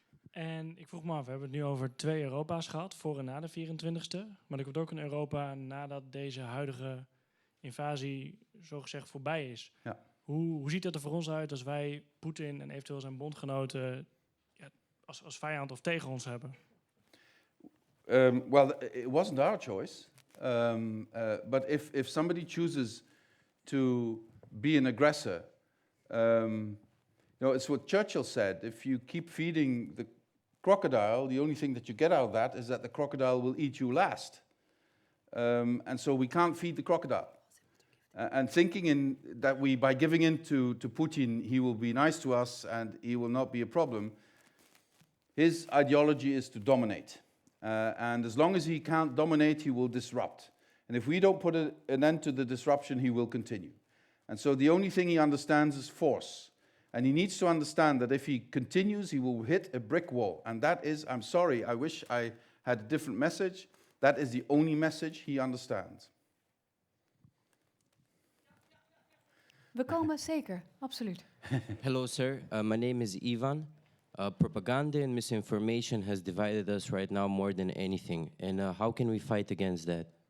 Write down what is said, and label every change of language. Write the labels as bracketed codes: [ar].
[nl] En ik vroeg me af, we hebben het nu over 2 Europa's gehad, voor en na de 24e. Maar er komt ook een Europa nadat deze huidige invasie zogezegd voorbij is. Ja. Hoe ziet dat er voor ons uit als wij Poetin en eventueel zijn bondgenoten als vijand of tegen ons hebben? [en] Well, it wasn't our choice. But if somebody chooses to be an aggressor, it's what Churchill said. If you keep feeding the crocodile, the only thing that you get out of that is that the crocodile will eat you last. And so we can't feed the crocodile. And thinking that by giving in to Putin, he will be nice to us and he will not be a problem. His ideology is to dominate. And as long as he can't dominate, he will disrupt. And if we don't put an end to the disruption, he will continue. And so the only thing he understands is force. And he needs to understand that if he continues, he will hit a brick wall. And that is, I'm sorry, I wish I had a different message. That is the only message he understands. [nl] We komen zeker, absoluut. [en] Hello, sir. My name is Ivan. Propaganda and misinformation has divided us right now more than anything. And how can we fight against that?